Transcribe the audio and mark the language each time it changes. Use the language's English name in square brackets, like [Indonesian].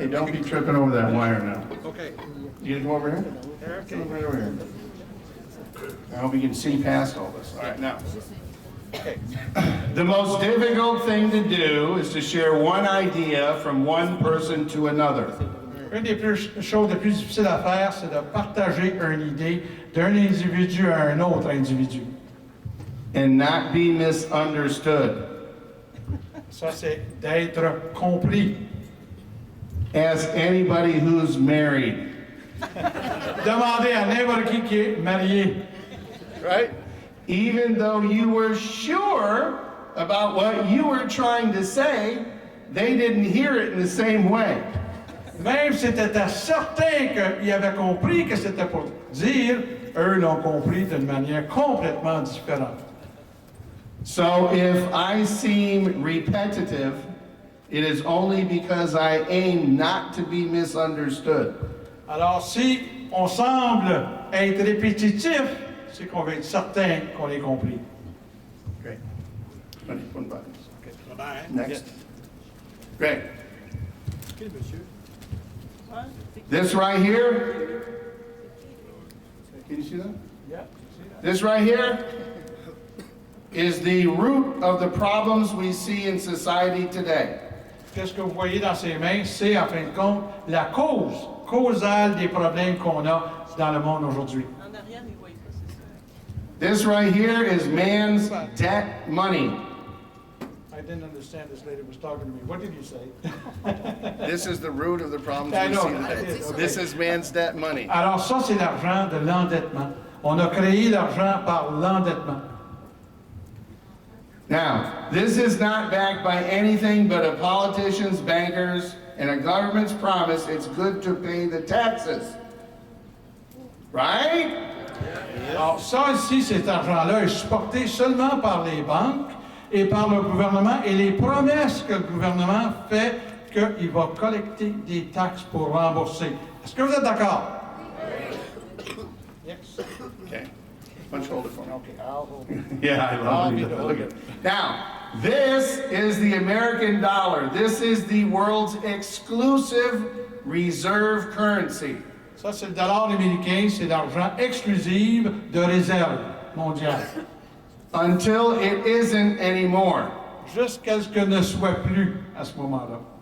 [English] Hey, don't be tripping over that wire now. Okay. You gonna come over here? Okay. Come right over here. I hope you can see past all this. All right, now. Okay. The most difficult thing to do is to share one idea from one person to another. [French] Une des choses les plus difficiles à faire, c'est de partager une idée d'un individu à un autre individu. [English] And not be misunderstood. [French] Ça, c'est d'être compris. [English] Ask anybody who's married. [French] Demandez à n'importe qui est marié. [English] Right? Even though you were sure about what you were trying to say, they didn't hear it in the same way. [French] Même si c'était certain qu'ils avaient compris que c'était pour dire, eux l'ont compris d'une manière complètement différente. [English] So if I seem repetitive, it is only because I aim not to be misunderstood. [French] Alors, si on semble être répétitif, c'est qu'on veut être certain qu'on l'ait compris. [English] Great. One button. Okay. Bye-bye. Next. Great. Okay, monsieur. This right here. Can you see that? Yeah. This right here is the root of the problems we see in society today. [French] Qu'est-ce que vous voyez dans ses mains? C'est, en fin de compte, la cause causale des problèmes qu'on a dans le monde aujourd'hui. En arrière, ils voient pas, c'est ça. [English] This right here is man's debt money. I didn't understand this lady was talking to me. What did you say? This is the root of the problems I we know. see today. This is man's debt money. [French] Alors ça, c'est l'argent de l'endettement. On a créé l'argent par l'endettement. [English] Now, this is not backed by anything but a politician's, bankers, and a government's promise it's good to pay the taxes. Right? [French] Alors ça ici, cet argent-là est supporté seulement par les banques et par le gouvernement et les promesses que le gouvernement fait qu'il va collecter des taxes pour rembourser. Est-ce que vous êtes d'accord? [English] Yes. Okay. Bunch hold it for me. Okay, I'll hold it. Yeah, I love it. Look at it. Now, this is the American dollar. This is the world's exclusive reserve currency. [French] Ça, c'est le dollar américain, c'est l'argent exclusif de réserve mondiale. [English] Until it isn't anymore. [French] Jusqu'à ce que ne soit plus à ce moment-là.